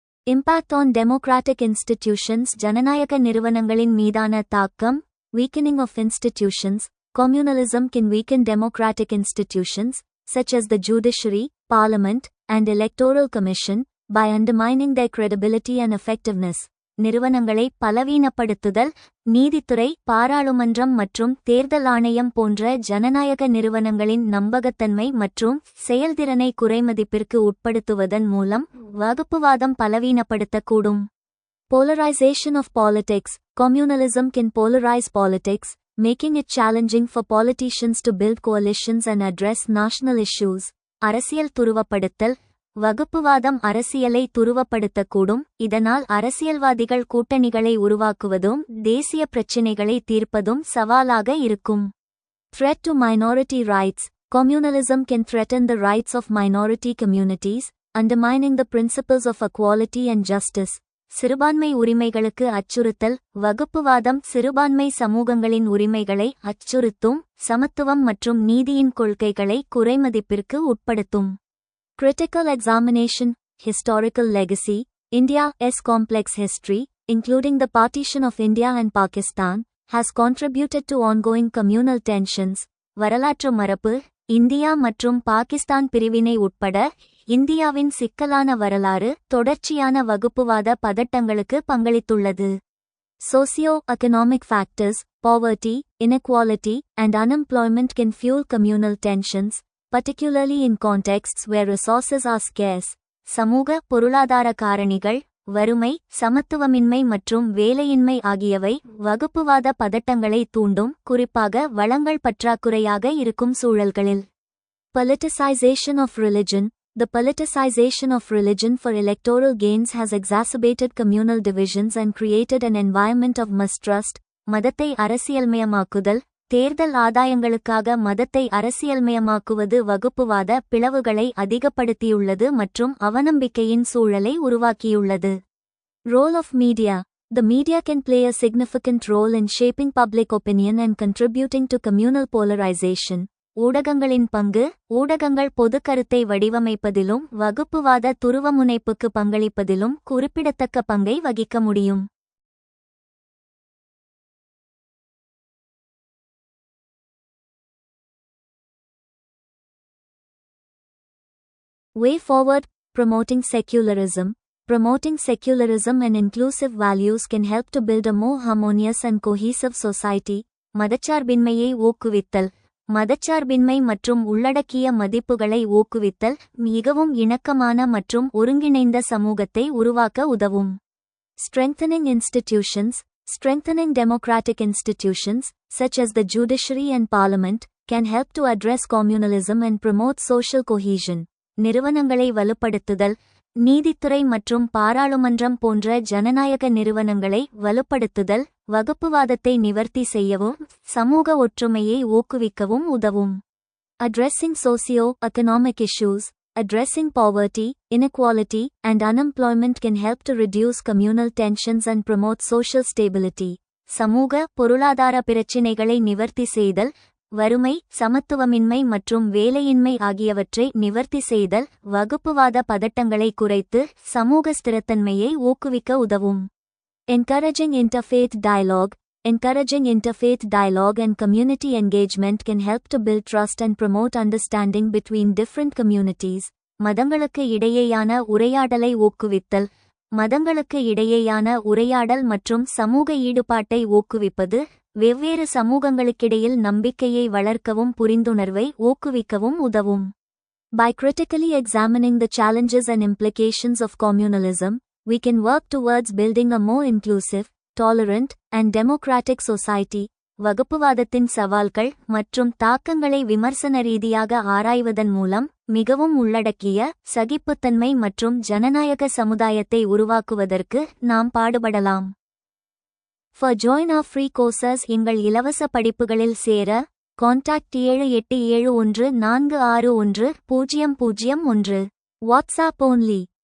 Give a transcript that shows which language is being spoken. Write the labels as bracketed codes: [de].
[en] Impact on democratic institutions. [ta] ஜனநாயக நிறுவனங்களின் மீதான தாக்கம். [en] Weakening of institutions. Communalism can weaken democratic institutions, such as the judiciary, parliament, and electoral commission, by undermining their credibility and effectiveness. [ta] நிறுவனங்களை பலவீனப்படுத்துதல். நீதித்துறை, பாராளுமன்றம் மற்றும் தேர்தல் ஆணையம் போன்ற ஜனநாயக நிறுவனங்களின் நம்பகத்தன்மை மற்றும் செயல்திறனை குறைமதிப்பிற்கு உட்படுத்துவதன் மூலம் வகுப்புவாதம் பலவீனப்படுத்தக்கூடும். [en] Polarization of politics. Communalism can polarize politics, making it challenging for politicians to build coalitions and address national issues. [ta] அரசியல் துருவப்படுத்தல். வகுப்புவாதம் அரசியலை துருவப்படுத்தக்கூடும், இதனால் அரசியல்வாதிகள் கூட்டணிகளை உருவாக்குவதும் தேசிய பிரச்சினைகளை தீர்ப்பதும் சவாலாக இருக்கும். [en] Threat to minority rights. Communalism can threaten the rights of minority communities, undermining the principles of equality and justice. [ta] சிறுபான்மை உரிமைகளுக்கு அச்சுறுத்தல். வகுப்புவாதம் சிறுபான்மை சமூகங்களின் உரிமைகளை அச்சுறுத்தும், சமத்துவம் மற்றும் நீதியின் கொள்கைகளை குறைமதிப்பிற்கு உட்படுத்தும். [en] Critical examination. Historical legacy. India's complex history, including the partition of India and Pakistan, has contributed to ongoing communal tensions. [ta] வரலாற்று மரபு. இந்தியா மற்றும் பாகிஸ்தான் பிரிவினை உட்பட இந்தியாவின் சிக்கலான வரலாறு தொடர்ச்சியான வகுப்புவாத பதட்டங்களுக்கு பங்களித்துள்ளது. [en] Socio-economic factors. Poverty, inequality, and unemployment can fuel communal tensions, particularly in contexts where resources are scarce. [ta] சமூக பொருளாதார காரணிகள். வறுமை, சமத்துவமின்மை மற்றும் வேலையின்மை ஆகியவை வகுப்புவாத பதட்டங்களை தூண்டும், குறிப்பாக வளங்கள் பற்றாக்குறையாக இருக்கும் சூழல்களில். [en] Politicization of religion. The politicization of religion for electoral gains has exacerbated communal divisions and created an environment of mistrust. [ta] மதத்தை அரசியல்மயமாக்குதல். தேர்தல் ஆதாயங்களுக்காக மதத்தை அரசியல்மயமாக்குவது வகுப்புவாத பிளவுகளை அதிகப்படுத்தியுள்ளது மற்றும் அவநம்பிக்கையின் சூழலை உருவாக்கியுள்ளது. [en] Role of media. The media can play a significant role in shaping public opinion and contributing to communal polarization. [ta] ஊடகங்களின் பங்கு. ஊடகங்கள் பொதுக்கருத்தை வடிவமைப்பதிலும் வகுப்புவாத துருவமுனைப்புக்கு பங்களிப்பதிலும் குறிப்பிடத்தக்க பங்கை வகிக்க முடியும். [en] Way forward. Promoting secularism. Promoting secularism and inclusive values can help to build a more harmonious and cohesive society. [ta] மதச்சார்பின்மையை ஊக்குவித்தல். மதச்சார்பின்மை மற்றும் உள்ளடக்கிய மதிப்புகளை ஊக்குவித்தல் மிகவும் இணக்கமான மற்றும் ஒருங்கிணைந்த சமூகத்தை உருவாக்க உதவும். [en] Strengthening institutions. Strengthening democratic institutions, such as the judiciary and parliament, can help to address communalism and promote social cohesion. [ta] நிறுவனங்களை வலுப்படுத்துதல். நீதித்துறை மற்றும் பாராளுமன்றம் போன்ற ஜனநாயக நிறுவனங்களை வலுப்படுத்துதல் வகுப்புவாதத்தை நிவர்த்தி செய்யவும் சமூக ஒற்றுமையை ஊக்குவிக்கவும் உதவும். [en] Addressing socio-economic issues. Addressing poverty, inequality, and unemployment can help to reduce communal tensions and promote social stability. [ta] சமூக பொருளாதார பிரச்சினைகளை நிவர்த்தி செய்தல், வறுமை, சமத்துவமின்மை மற்றும் வேலையின்மை ஆகியவற்றை நிவர்த்தி செய்தல் வகுப்புவாத பதட்டங்களை குறைத்து சமூக ஸ்திரத்தன்மையை ஊக்குவிக்க உதவும். [en] Encouraging interfaith dialogue. Encouraging interfaith dialogue and community engagement can help to build trust and promote understanding between different communities. [ta] மதங்களுக்கு இடையேயான உரையாடலை ஊக்குவித்தல். மதங்களுக்கு இடையேயான உரையாடல் மற்றும் சமூக ஈடுபாட்டை ஊக்குவிப்பது வெவ்வேறு சமூகங்களுக்கிடையில் நம்பிக்கையை வளர்க்கவும் புரிந்துணர்வை ஊக்குவிக்கவும் உதவும். [en] By critically examining the challenges and implications of communalism, we can work towards building a more inclusive, tolerant, and democratic society. [ta] வகுப்புவாதத்தின் சவால்கள் மற்றும் தாக்கங்களை விமர்சன ரீதியாக ஆராய்வதன் மூலம் மிகவும் உள்ளடக்கிய சகிப்புத்தன்மை மற்றும் ஜனநாயக சமுதாயத்தை உருவாக்குவதற்கு நாம் பாடுபடலாம். [en] For join our free courses, [ta] எங்கள் இலவச படிப்புகளில் சேர கான்டாக்ட் 7871461001. WhatsApp only.